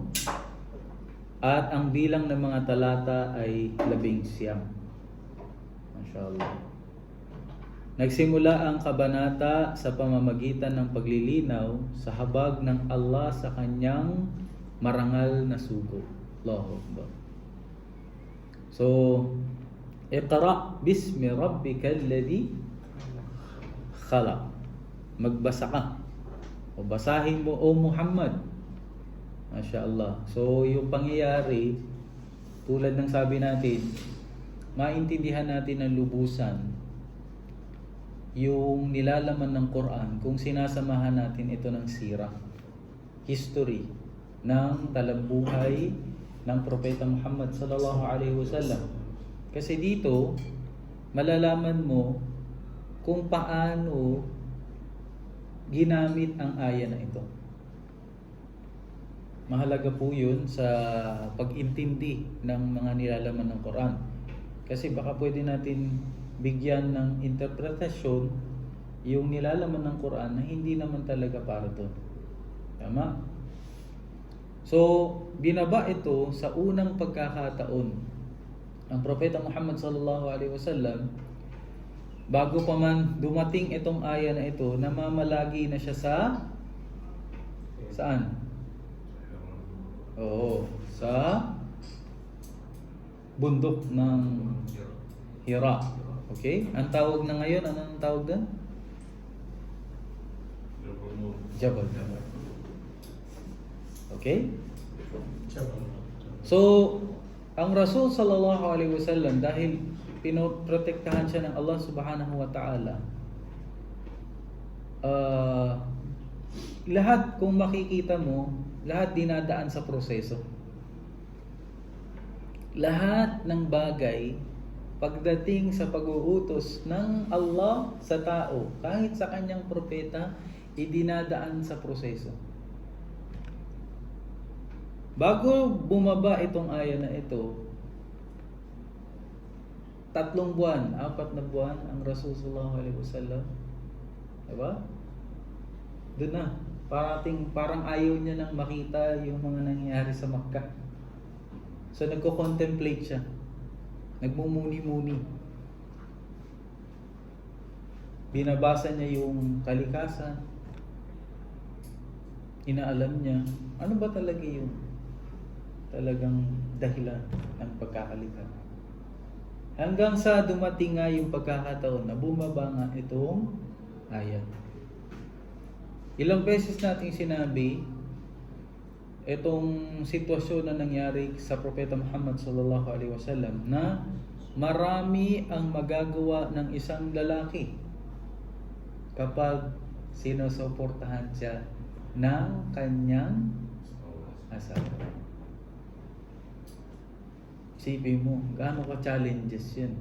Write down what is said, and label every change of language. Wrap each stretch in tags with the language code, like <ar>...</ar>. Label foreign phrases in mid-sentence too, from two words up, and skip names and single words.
<tl>At ang bilang ng mga talata ay 11. Mashallah. Nagsimula ang kabanata sa pamamagitan ng paglilinaw sa habag ng Allah sa kanyang marangal na sugo.</tl> <ar>الله أكبر. So, اقرأ باسم ربك الذي خلق.</ar> <tl>Magbasa ka. O basahin mo, O Muhammad. Masya-Allah. So, yung pangyayari, tulad ng sabi natin, maintindihan natin ng lubusan yung nilalaman ng Quran kung sinasamahan natin ito ng sirah, history ng talambuhay ng Propeta Muhammad</tl> <ar>صلى الله عليه وسلم.</ar> <tl>Kasi dito malalaman mo kung paano ginamit ang aya na ito. Mahalaga po yun sa pag-intindi ng mga nilalaman ng Quran. Kasi baka pwede natin bigyan ng interpretasyon yung nilalaman ng Quran na hindi naman talaga para doon. Tama? So, binaba ito sa unang pagkakataon. Ang Propeta Muhammad</tl> <ar>صلى الله عليه وسلم,</ar> <tl>bago pa man dumating itong aya na ito, namamalagi na siya sa saan? Oo, sa bundok ng Hira. Okay? Ang tawag na ngayon, ano ang tawag doon? Jabal. Okay? So, ang Rasul</tl> <ar>صلى الله عليه وسلم,</ar> <tl>dahil pinoprotektahan siya ng Allah</tl> <ar>سبحانه وتعالى,</ar> <tl>lahat, kung makikita mo, lahat dinadaan sa proseso. Lahat ng bagay, pagdating sa pag-uutos ng Allah sa tao, kahit sa kanyang propeta, idinadaan sa proseso. Bago bumaba itong aya na ito, 3 buwan, 4 na buwan ang Rasul</tl> <ar>صلى الله عليه وسلم.</ar> <tl>Diba? Doon na. Parang ayaw niya nang makita yung mga nangyayari sa Makkah. So nagko-contemplate siya. Nagmumuni-muni. Binabasa niya yung kalikasan. Inaalam niya, ano ba talaga yung talagang dahilan ng pagkakalikha. Hanggang sa dumating nga yung pagkakataon na bumaba nga itong ayat. Ilang beses nating sinabi itong sitwasyon na nangyari sa Propeta Muhammad</tl> <ar>صلى الله عليه وسلم</ar> <tl>na marami ang magagawa ng isang lalaki kapag sinusuportahan siya ng kanyang asawa. Isipin mo, gaano ka challenges yan.</tl>